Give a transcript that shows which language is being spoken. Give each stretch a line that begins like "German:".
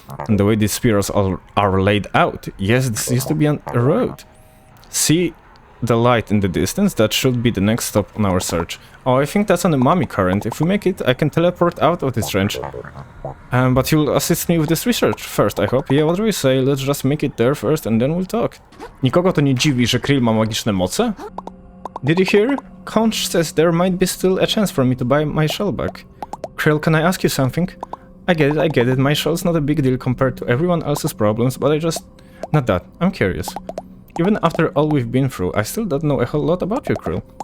English: And the way these spheres are laid out, yes, this used to be a road. See the light in the distance? That should be the next stop on our search. Oh, I think that's an umami current. If we make it, I can teleport out of this trench. But you'll assist me with this research first, I hope. Yeah, what do you say? Let's just make it there first and then we'll talk.
Polish: Nikogo to nie dziwi, że Krill ma magiczne moce?
English: Did you hear? Conch says there might be still a chance for me to buy my shell back. Krill, can I ask you something? I get it. My shell's not a big deal compared to everyone else's problems, but I just... Not that. I'm curious. Even after all we've been through, I still don't know a whole lot about you, Krill.